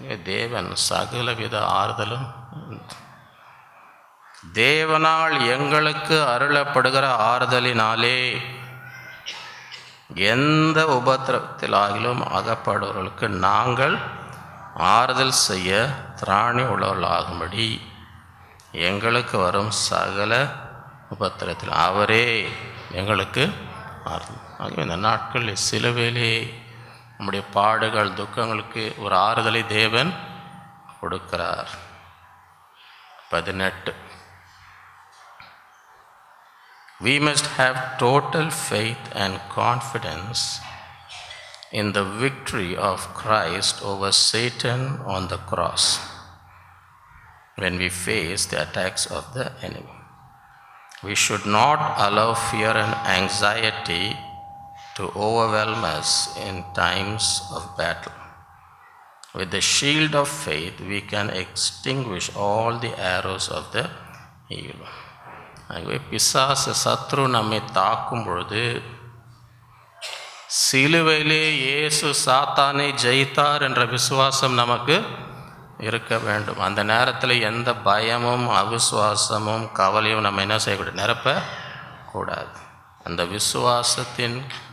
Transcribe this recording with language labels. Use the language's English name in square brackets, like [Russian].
[Tamil] தேவன் சகலவித ஆறுதலும் தேவனால் எங்களுக்கு அருளப்படுகிற ஆறுதலினாலே எந்த உபத்திரவத்திலாகிலும் அகப்படுவர்களுக்கு நாங்கள் ஆறுதல் செய்ய திராணி உள்ளவர்களாகும்படி எங்களுக்கு வரும் சகல உபத்திரத்தில் அவரே எங்களுக்கு ஆறுதல். ஆகவே இந்த நாட்களில் சிலுவையிலே நம்முடைய பாடுகள் துக்கங்களுக்கு ஒரு ஆறுதலை தேவன் கொடுக்கிறார். [English] 18 We must have total faith and confidence in the victory of Christ over Satan on the cross when we face the attacks of the enemy. We should not allow fear and anxiety to overwhelm us in times of battle. With the shield of faith, we can extinguish all the arrows of the evil. [Tamil] ஆகவே பிசாசு சத்ரு நம்மை தாக்கும் பொழுது சிலுவையிலே இயேசு சாத்தானை ஜெயித்தார் என்ற விசுவாசம் நமக்கு இருக்க வேண்டும். அந்த நேரத்தில் எந்த பயமும் அவிசுவாசமும் கவலையும் நம்ம என்ன செய்யக்கூடாது, நிரப்பக்கூடாது. அந்த விசுவாசத்தின்